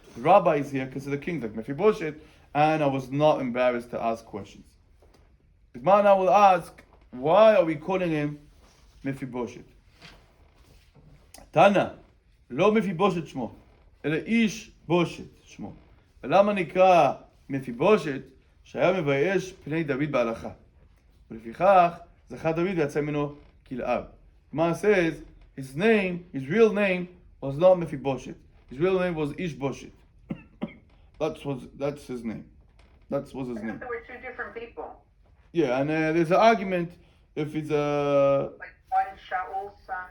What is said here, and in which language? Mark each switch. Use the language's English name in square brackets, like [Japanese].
[English] The rabbis here consider kings like Mephibosheth, and I was not embarrassed to ask questions. The Gemara now will ask, why are we calling him Mephibosheth? [Hebrew] Tana, לא מפיבושת שמו, אלא איש בושת שמו. ולמה נקרא מפיבושת? שהיה מבייש פני דוד בהלכה. ולפיכך זכה דוד ויצא ממנו כלאב. [English] Gemara says, his real name was not Mephibosheth. His real name was Ish Boshet. That's his name. That was his name. There were 2 different people. Yeah, and there's an argument if it's Like one Shaul's son.